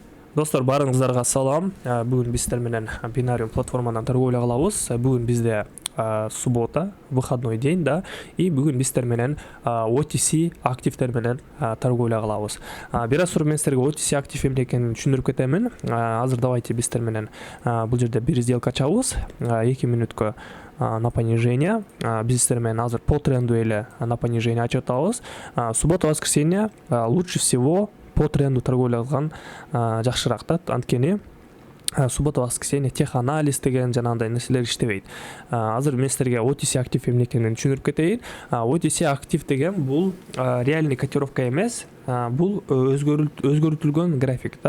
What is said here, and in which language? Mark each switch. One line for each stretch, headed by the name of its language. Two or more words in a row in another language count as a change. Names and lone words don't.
Kyrgyz: Достор, барыңыздарга салам. Бүгүн биз сиздер менен бинариум платформадан торговля кылабыз. Бүгүн бизде
Russian: суббота, выходной день,
Kyrgyz: да, и бүгүн биз сиздер менен OTC активдер менен торговля кылабыз. Бир аз мен сиздерге OTC актив эмне экенин түшүндүрүп кетемин. Азыр давайте биз сиздер менен бул жерде бир сделка ачабыз.
Russian: 2 мүнөткө на понижение.
Kyrgyz: Биз сиздер менен азыр
Russian: по тренду
Kyrgyz: эле
Russian: на понижение
Kyrgyz: ачып атабыз.
Russian: Суббота, воскресенье лучше всего по тренду
Kyrgyz: торговля кылган жакшыраак да, анткени
Russian: суббота, воскресенье
Kyrgyz: теханализ деген жанагындай нерселер иштебейт. Азыр мен сиздерге OTC актив эмне экенин түшүндүрүп кетейин. OTC актив деген бул
Russian: реальный котировка
Kyrgyz: эмес, бул өзгөртүлгөн график да.